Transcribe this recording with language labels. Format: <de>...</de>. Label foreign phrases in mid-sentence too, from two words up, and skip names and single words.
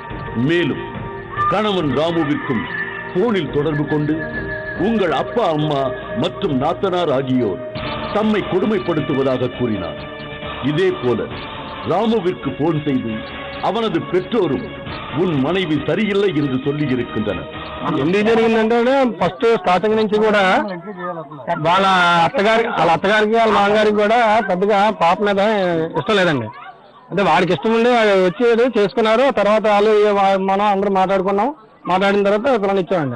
<ta>மேலும் கணவன் ராமுவிற்கும் போனில் தொடர்பு கொண்டு உங்கள் அப்பா அம்மா மற்றும் நாத்தனார் ஆகியோர் தம்மை கொடுமைப்படுத்துவதாக கூறினார். இதே போல ராமுவிற்கு போன் செய்து அவனது பெற்றோரும் உன் மனைவி சரியில்லை என்று சொல்லி இருக்கின்றனர்.</ta> <te>ఎందుకు జరిగిందంటే</te> <en>first starting</en> <te>నుంచి కూడా వాళ్ళ అత్తగారికి వాళ్ళ మామగారికి కూడా పెద్దగా పాప మీద ఇష్టం లేదండి. అంటే వాడికి ఇష్టం ఉండి వచ్చి చేసుకున్నారు. తర్వాత వాళ్ళు మనం అందరూ మాట్లాడిన తర్వాత పిల్లలు ఇచ్చామండి.</te>